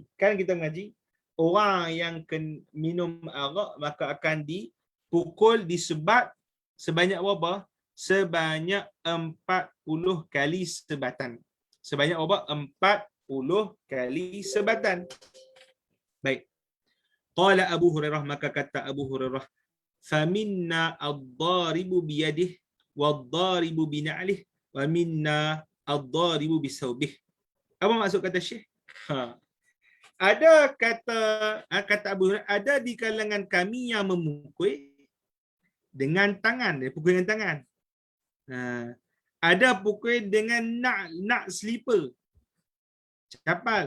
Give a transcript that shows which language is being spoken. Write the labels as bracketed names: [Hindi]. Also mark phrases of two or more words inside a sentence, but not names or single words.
[Malay] Kan kita mengaji, orang yang minum arak maka akan dipukul, disebat sebanyak berapa? Sebanyak 40 kali sebatan. Sebanyak berapa? 40 kali sebatan. Baik. Qala Abu Hurairah, maka kata Abu Hurairah, [Arabic] فمنا الضارب بيده والضارب بنعله ومنا الضارب بثوبه. [Malay] Apa maksud kata Syekh? Ada kata Abu Hurairah, ada di kalangan kami yang memukul dengan tangan, dia pukul dengan tangan. Ada pukul dengan nak slipper, capal.